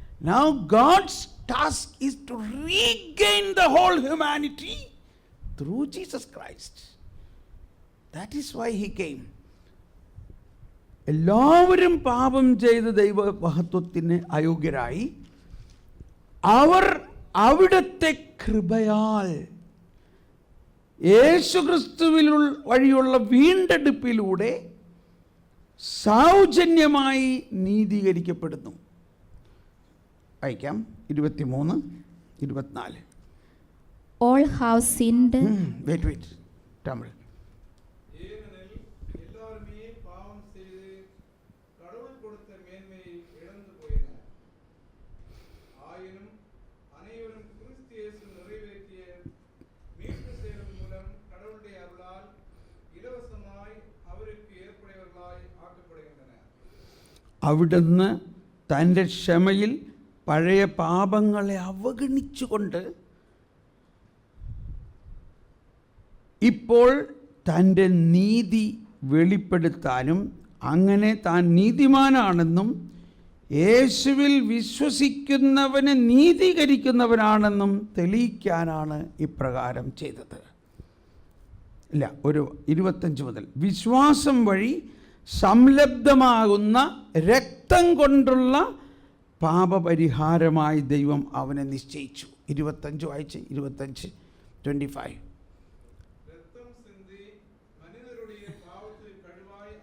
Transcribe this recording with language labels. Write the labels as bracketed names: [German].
[English] Now God's task is to regain the whole humanity through Jesus Christ. That is why he came. [Malayalam] എല്ലാവരും പാപം ചെയ്ത് ദൈവമഹത്വത്തിന് അയോഗ്യരായി അവർ അവിടുത്തെ കൃപയാൽ യേശുക്രിസ്തുവിൽ വഴിയുള്ള വീണ്ടെടുപ്പിലൂടെ സൗജന്യമായി നീതീകരിക്കപ്പെടുന്നു. വായിക്കാം 23, 24. [English] All have sinned. Wait. Tamil. [Tamil] ஏனெனில் எல்லாருமே பாவம் செய்து கடவுள் கொடுத்த மேன்மையை இழந்து போயினர். ஆயினும் அனைவரும் கிறிஸ்து இயேசு நிறைவேற்றிய மீட்பு செயலின் மூலம் கடவுளுடைய அருளால் இலவசமாய் அவருக்கு ஏற்புடையவர்களாய் ஆக்கப்படுகின்றனர். [Malayalam] അവിടുന്ന് തൻ്റെ ക്ഷമയിൽ പഴയ പാപങ്ങളെ അവഗണിച്ചുകൊണ്ട് ഇപ്പോൾ തൻ്റെ നീതി വെളിപ്പെടുത്താനും അങ്ങനെ താൻ നീതിമാനാണെന്നും യേശുവിൽ വിശ്വസിക്കുന്നവനെ നീതീകരിക്കുന്നവനാണെന്നും തെളിയിക്കാനാണ് ഇപ്രകാരം ചെയ്തത്. ഇല്ല, ഒരു 25 മുതൽ. വിശ്വാസം വഴി സംലബ്ധമാകുന്ന രക്തം കൊണ്ടുള്ള പാപപരിഹാരമായി ദൈവം അവനെ നിശ്ചയിച്ചു. 25 വായിച്ച് 25, 25. [Tamil] ரத்தம் சிந்தி மனிதருடைய பாவத்தை கழுவாத